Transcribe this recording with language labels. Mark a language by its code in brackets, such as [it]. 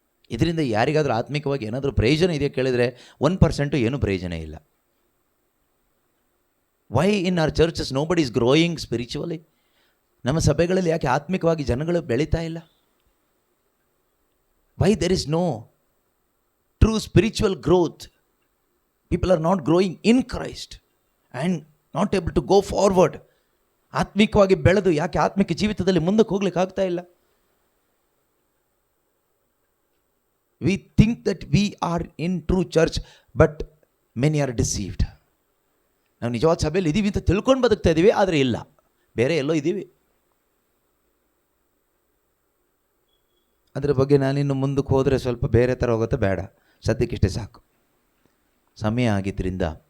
[kn] ಇದರಿಂದ ಯಾರಿಗಾದರೂ ಆತ್ಮಿಕವಾಗಿ ಏನಾದರೂ ಪ್ರಯೋಜನ ಇದೆಯಾ ಕೇಳಿದರೆ 1% ಏನೂ ಪ್ರಯೋಜನ ಇಲ್ಲ. [en] Why in our churches nobody is growing spiritually? [kn] ನಮ್ಮ ಸಭೆಗಳಲ್ಲಿ ಯಾಕೆ ಆತ್ಮಿಕವಾಗಿ ಜನಗಳು ಬೆಳೀತಾ ಇಲ್ಲ? [en] Why there is no true spiritual growth? People are not growing in Christ and not able to go forward. [kn] ಆತ್ಮಿಕವಾಗಿ ಬೆಳೆದು ಯಾಕೆ ಆತ್ಮಿಕ ಜೀವಿತದಲ್ಲಿ ಮುಂದಕ್ಕೆ ಹೋಗ್ಲಿಕ್ಕೆ ಆಗ್ತಾ ಇಲ್ಲ? [en] We think that we are in true church, but many are deceived. [kn] ನಾವು ನಿಜವಾದ ಸಭೆಯಲ್ಲಿ ಇದ್ದೀವಿ ಅಂತ ತಿಳ್ಕೊಂಡು ಬದುಕ್ತಾ ಇದ್ದೀವಿ, ಆದರೆ ಇಲ್ಲ, ಬೇರೆ ಎಲ್ಲೋ ಇದ್ದೀವಿ. ಅದರ ಬಗ್ಗೆ ನಾನಿನ್ನು ಮುಂದಕ್ಕೆ ಹೋದರೆ ಸ್ವಲ್ಪ ಬೇರೆ ಥರ ಹೋಗುತ್ತೆ, ಬೇಡ, ಸದ್ಯಕ್ಕಿಷ್ಟೇ ಸಾಕು, ಸಮಯ ಆಗಿದ್ದರಿಂದ.